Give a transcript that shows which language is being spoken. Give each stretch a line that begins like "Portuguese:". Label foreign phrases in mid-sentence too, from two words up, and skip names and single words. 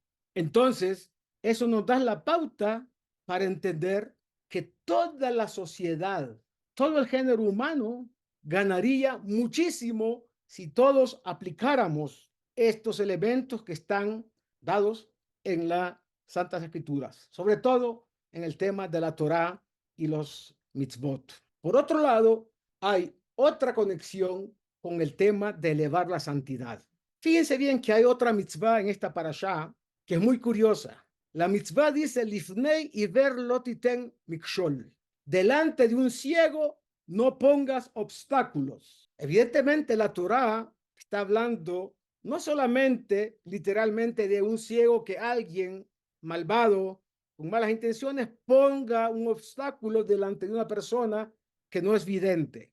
Spanish: Entonces, eso nos da la pauta para entender que toda la sociedad, todo el género humano ganaría muchísimo si todos aplicáramos estos elementos que están dados en las Santas Escrituras, sobre todo en el tema de la Torá y los mitzvot. Por otro lado, hay otra conexión con el tema de elevar la santidad. Fíjense bien que hay otra mitzvah en esta parashá que es muy curiosa. La mitzvah dice,
Hebrew: לפני עוור לא תתן מכשול.
Spanish: Delante de un ciego no pongas obstáculos. Evidentemente la Torá está hablando no solamente literalmente de un ciego que alguien malvado, con malas intenciones, ponga un obstáculo delante de una persona que no es vidente.